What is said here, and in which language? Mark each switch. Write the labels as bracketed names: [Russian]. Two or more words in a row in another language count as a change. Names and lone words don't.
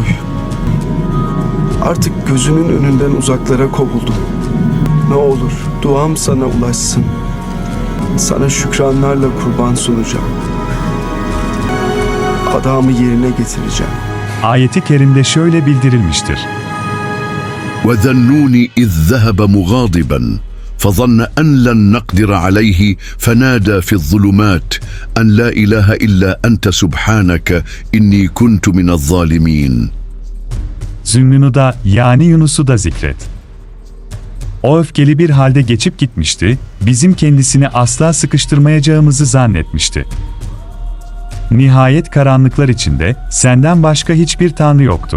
[Turkish] Artık gözünün önünden uzaklara kovuldum. Ne olur duam sana ulaşsın. Sana şükranlarla kurban sunacağım. Adamı yerine getireceğim. Ayeti kerimde şöyle bildirilmiştir. [Arabic] وذنون إذ ذهب مغاضبا فظن أن لن نقدر عليه فنادى في الظلمات أن لا إله إلا أنت سبحانك إني كنت من الظالمين. [Turkish] Zünnünü da yani Yunus'u da zikret. O öfkeli bir halde geçip gitmişti, bizim kendisini asla sıkıştırmayacağımızı zannetmişti. Nihayet karanlıklar içinde, senden başka hiçbir tanrı yoktur.